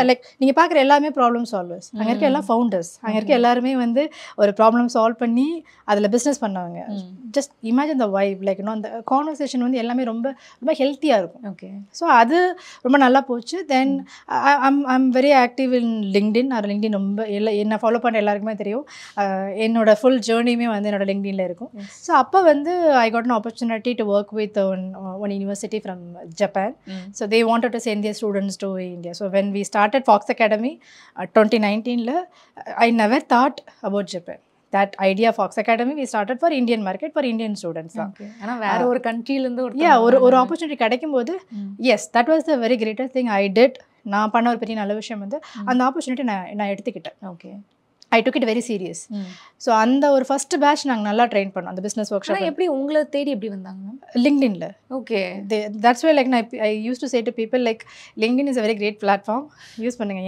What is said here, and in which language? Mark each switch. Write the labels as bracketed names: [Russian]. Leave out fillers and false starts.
[Tamil] Like நீங்க பார்க்குற எல்லாமே ப்ராப்ளம் சால்வர்ஸ். அங்கே இருக்க எல்லாம் ஃபவுண்டர்ஸ், அங்கே இருக்க எல்லாருமே வந்து ஒரு ப்ராப்ளம் சால்வ் பண்ணி அதில் பிஸ்னஸ் பண்ணவங்க. [English] Just imagine the vibe. [Tamil] Like இன்னும் அந்த கான்வர்சேஷன் வந்து எல்லாமே ரொம்ப ரொம்ப ஹெல்த்தியாக இருக்கும். ஓகே. ஸோ அது ரொம்ப நல்லா போச்சு. [English] Then I'm very active in LinkedIn. [Tamil] அது லிங்க்டின் ரொம்ப என்னை ஃபாலோ பண்ண எல்லாருக்குமே தெரியும். என்னோட ஃபுல் ஜேர்னியுமே வந்து என்னோட லிங்க்டின்ல இருக்கும். ஸோ அப்போ வந்து [English] I got an opportunity to work with one university from Japan. So they wanted to send their students to India. So when we started Fox Academy 2019, I never thought about Japan. That idea of Fox Academy we started for Indian market, for Indian students. [Tamil] ஆனா வேற ஒரு கண்ட்ரில இருந்து ஒரு opportunity கிடைக்கும்போது [English] yes, that was the very greatest thing I did. [Tamil] நான் பண்ண ஒரு பெரிய நல்ல விஷயம் வந்து அந்த ஆப்பர்ச்சுனிட்டி நான் எடுத்துக்கிட்டேன். Okay. [English] I took it very serious. [Tamil] So அந்த ஒரு ஃபர்ஸ்ட் பேட்ச் நாங்கள் நல்லா ட்ரெயின் பண்ணோம் அந்த பிஸ்னஸ் ஒர்க் ஷாப். எப்படி உங்களை தேடி எப்படி வந்தாங்க? லிங்க்டின்ல. Okay. [English] That's why like I use to say to people like LinkedIn is a very great platform. [Tamil] Use பண்ணுங்க.